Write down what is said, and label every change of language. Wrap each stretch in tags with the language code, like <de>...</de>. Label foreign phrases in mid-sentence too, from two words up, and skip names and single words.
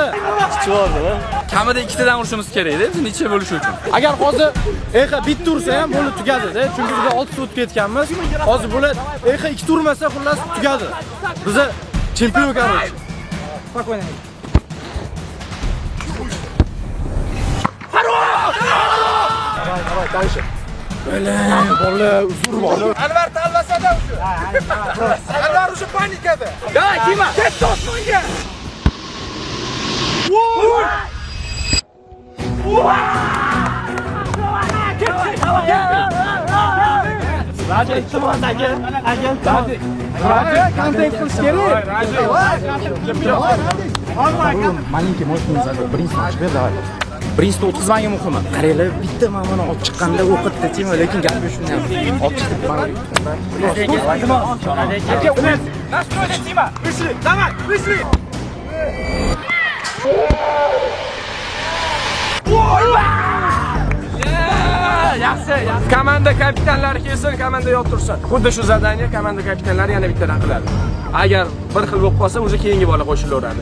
<uz>Kamida 2 tadan urishimiz kerak-da, biz necha bo'lishi uchun. Agar hozir bitta ursa ham bo'lib tugadi-da, chunki biz 6 o'tib ketganmiz. Hozir bular 2 urmasa xullas tugadi. Biz chempion короче.</uz> <ru>Спокойно. Давай, дальше.</ru> <uz>Bola, uzr bola. Anvar talvasada o'sha. Anvar o'sha panikada. Davay, Dima, ket to'smonga. Контент qilish kerak.</uz> <ru>Маленький мощный задел. Принц тебе давай. Birinchisi o'tkazmagi muhimi. Qaranglar, bitta mana olib chiqqanda o'qitdi, Timo, lekin gapi shunday. Olib chiqib mana. Настройся, Тима. Вышли, давай, вышли.</ru> <uz>Yaxshi. Komanda kapitanlari kelsin, komanda yo'q-tursin. Xuddi shu zadaniya komanda kapitanlari yana bittadan qiladi. Agar bir xil bo'lib qolsa, o'sha keyingi bola qo'shilaveradi.</uz>